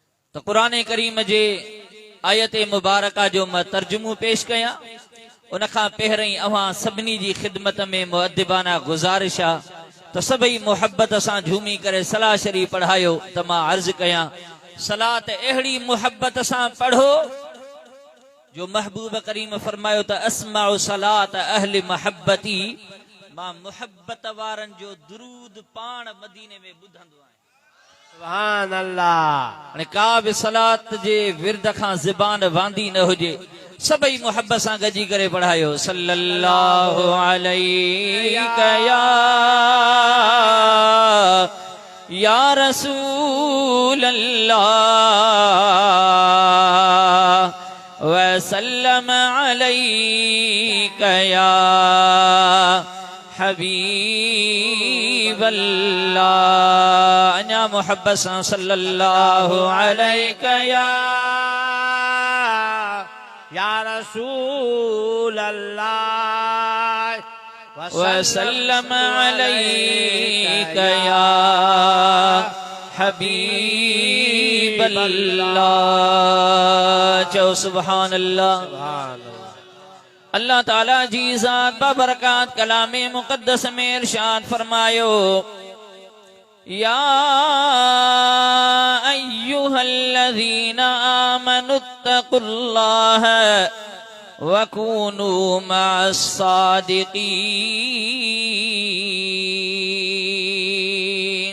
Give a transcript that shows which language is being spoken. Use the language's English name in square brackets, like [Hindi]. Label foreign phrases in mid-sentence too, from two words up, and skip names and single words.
[Sindhi] तो कुरान करीम जे आयत मुबारका जो मैं तर्जुमो पेश कया उन खां पहिरीं अवां सभिनी जी खिदमत में मुअद्दिबाना गुज़ारिश आ तो सभई मोहब्बत सां झूमी करे सलाह शरीफ पढ़ायो तो मां अर्ज कया सलात अहिड़ी मोहब्बत सां पढ़ो जो महबूब करीम फरमायो तो [Arabic] أسمع صلاة أهل محبتي [Sindhi] मां मोहब्बत वारन जो दुरूद पाण मदीने में ॿुधंदो आहियां। [Arabic] سبحان الله. [Sindhi] हाणे का बि सलात जे विर्द खां ज़बान वांदी न हुजे सभई मोहब्बत सां गजी करे पढ़ायो [Arabic] صلى الله عليك يا رسول الله وسلم عليك يا حبيب الله. [Sindhi] अन्या मोहब्बत सां [Arabic] صلى الله عليك يا رسول الله وسلم عليك يا حبيب الله. चो سبحان الله. [Sindhi] अल्लाह ताला जी ज़ात बबरकात कलामे मुक़द्दस में इरशाद फरमायो [Arabic] يا أيها الذين آمنوا اتقوا الله وكونوا مع الصادقين.